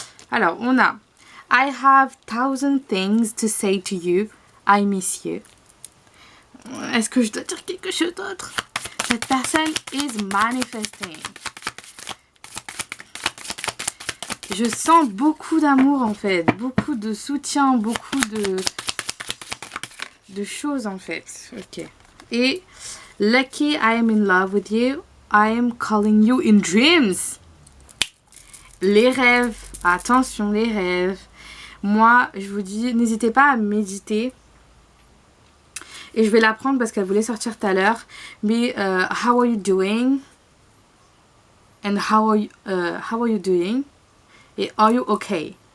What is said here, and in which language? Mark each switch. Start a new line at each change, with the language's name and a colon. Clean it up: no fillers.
French: Alors, on a
English: I have 1000 things to say to you. I miss you.
French: Est-ce que je dois dire quelque chose d'autre? Cette personne
English: is manifesting.
French: Je sens beaucoup d'amour en fait, beaucoup de soutien, beaucoup de choses en fait. Ok.
English: Et lucky I am in love with you. I am calling you in dreams.
French: Les rêves. Attention les rêves. Moi, je vous dis, n'hésitez pas à méditer. Et je vais la prendre parce qu'elle voulait sortir tout à l'heure.
English: Mais how are you doing? And how are you doing? Et are you okay?